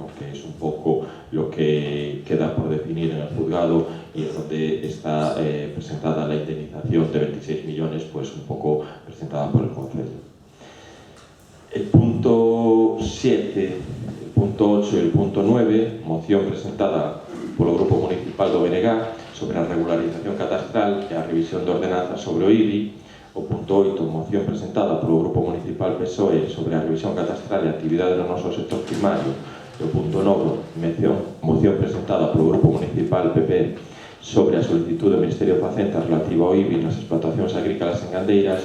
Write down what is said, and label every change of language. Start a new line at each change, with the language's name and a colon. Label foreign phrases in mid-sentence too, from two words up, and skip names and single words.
Spanish: Que es un poco lo que queda por definir en el juzgado y es donde está presentada la indemnización de 26 millones, pues un poco presentada por el Concello. El punto 7, el punto 8 y el punto 9,
Galician: moción presentada polo Grupo Municipal do BNG sobre a regularización catastral e a revisión de ordenanza sobre o IBI. O punto 8, moción presentada polo Grupo Municipal PSOE sobre a revisión catastral e a actividade do noso sector primario. E o punto 9, moción presentada polo Grupo Municipal PP sobre a solicitud do Ministerio de Facenda relativa ao IBI nas explotacións agrícolas en gandeiras.